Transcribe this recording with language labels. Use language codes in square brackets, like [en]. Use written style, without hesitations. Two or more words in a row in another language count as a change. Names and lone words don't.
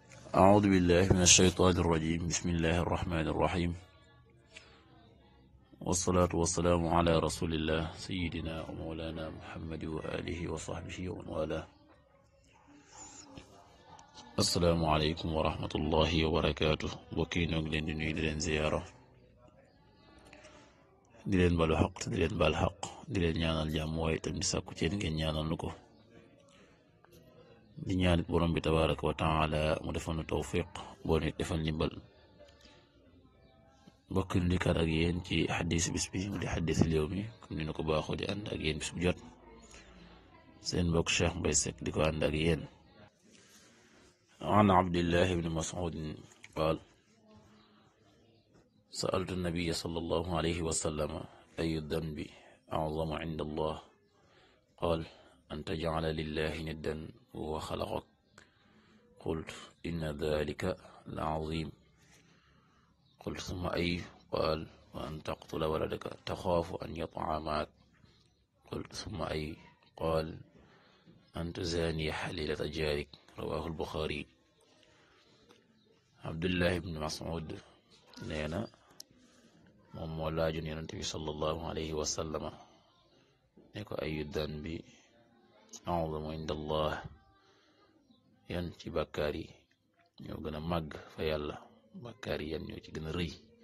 [ar] أعوذ بالله من الشيطان الرجيم بسم الله الرحمن الرحيم والصلاة والسلام على رسول الله سيدنا ومولانا محمد وآله وصحبه ومن والاه. السلام عليكم ورحمة الله وبركاته. [wo] بوكي ñoo ngi leen di nuyu di leen ziyaara di leen balu xaq te di leen bal xaq di leen ñaanal jàmm waaye itam di sàkku ci yéen ngeen ñaanal nu ko di ñaanit borom bi [ar] تبارك وتعالى [wo] mu defal nu tawfiq boo nit defal ndimbal bokk nu dikkaat ak yéen ci xadis bis bi mu di xadis réew mi comme ni na ko baaxoo di ànd ak yéen bis bu jot seen mbokk Cheikh Mbaye Seck di ko ànd ak yéen. [ar] عن عبد الله بن مسعود قال سألت النبي صلى الله عليه وسلم أي الذنب أعظم عند الله قال أن تجعل لله ندا وهو خلقك قلت إن ذلك لعظيم قلت ثم أي قال وأن تقتل ولدك تخاف أن يطعمك قلت ثم أي قال أن تزاني حليلة جارك رواه البخاري. [wo] عبد الله بن مسعود نينا moom moo laajoon Yonent bi [ar] صلى الله عليه وسلم [wo] ne ko [ar] أي الذنب أعظم عند الله [wo] yan ci bàkkaar yi ñoo gën a màgg fa yàlla bàkkaar yi yan ñoo ci gën a rëy